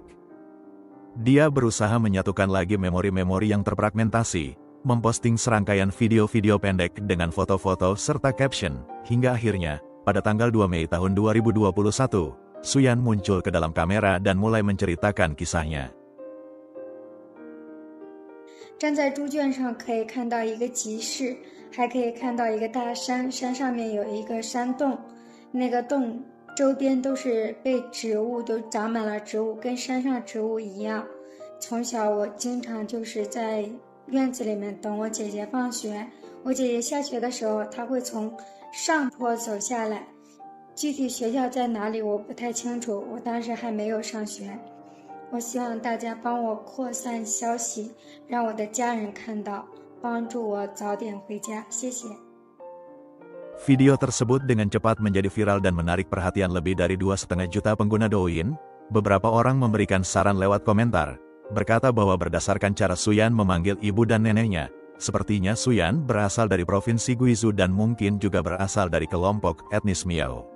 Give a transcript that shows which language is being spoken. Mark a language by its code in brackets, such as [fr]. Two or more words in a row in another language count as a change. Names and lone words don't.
[id] Dia berusaha menyatukan lagi memori-memori yang terfragmentasi, memposting serangkaian video-video pendek dengan foto-foto serta caption, hingga akhirnya, pada tanggal 2 Mei tahun 2021, Suyan muncul ke dalam kamera dan mulai menceritakan kisahnya. [zh] 站在猪圈上可以看到一个集市，还可以看到一个大山，山上面有一个山洞，那个洞周边都是被植物都长满了植物，跟山上植物一样。从小我经常就是在院子里面等我姐姐放学，我姐姐下学的时候，她会从上坡走下来，具体学校在哪里我不太清楚，我当时还没有上学。我希望大家帮我扩散消息，让我的家人看到，帮助我早点回家，谢谢。 [id] Video tersebut dengan cepat menjadi viral dan menarik perhatian lebih dari 2,5 juta pengguna Douyin. Beberapa orang memberikan saran lewat komentar, berkata bahwa berdasarkan cara Suyan memanggil ibu dan neneknya, sepertinya Suyan berasal dari Provinsi Guizhou dan mungkin juga berasal dari kelompok etnis Miao.